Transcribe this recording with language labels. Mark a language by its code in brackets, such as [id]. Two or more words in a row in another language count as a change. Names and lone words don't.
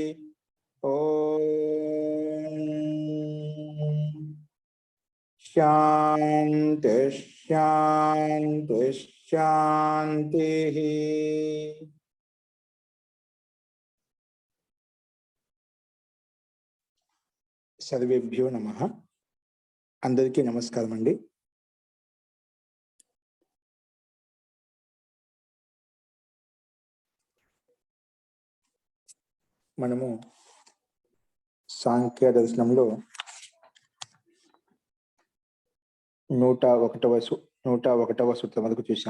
[sa] ओम शांति शांति शांति। सर्वेभ्यो नमः। [te] అందరికీ నమస్కారం అండీ। మనము సాంఖ్య దర్శనంలో 101వ సూత్రం వరకు చూసాం.